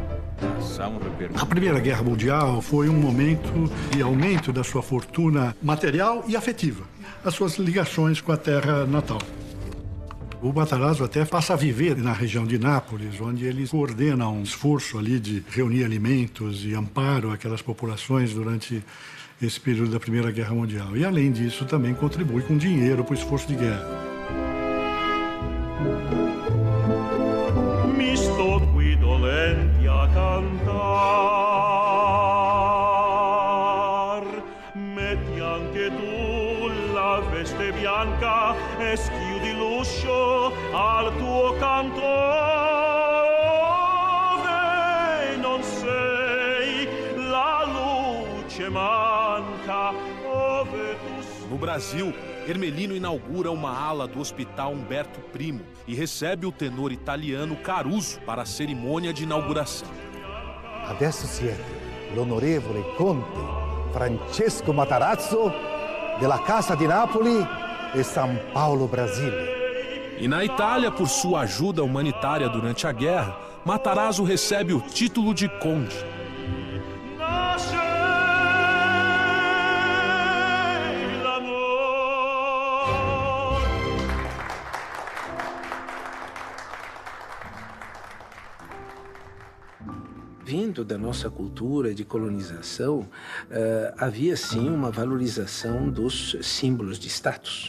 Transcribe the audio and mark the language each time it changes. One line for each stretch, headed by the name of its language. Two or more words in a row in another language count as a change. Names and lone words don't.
Portuguese: A Primeira Guerra Mundial foi um momento de aumento da sua fortuna material e afetiva, as suas ligações com a terra natal. O Matarazzo até passa a viver na região de Nápoles, onde ele coordena um esforço ali de reunir alimentos e amparo àquelas populações durante esse período da Primeira Guerra Mundial. E, além disso, também contribui com dinheiro para o esforço de guerra.
Italian: Mi sto qui dolenti a cantar, metti anche tu la veste bianca e schiudi l'uscio al tuo canto. Ove non sei, la luce manca, ove tu...
Portuguese: No Brasil, Ermelino inaugura uma ala do Hospital Umberto Primo e recebe o tenor italiano Caruso para a cerimônia de inauguração.
Italian: Adesso siete l'onorevole Conte Francesco Matarazzo della Casa di Napoli e São Paulo, Brasília.
Portuguese: E na Itália, por sua ajuda humanitária durante a guerra, Matarazzo recebe o título de conde. Vindo da nossa cultura de colonização, havia sim uma valorização dos símbolos de status.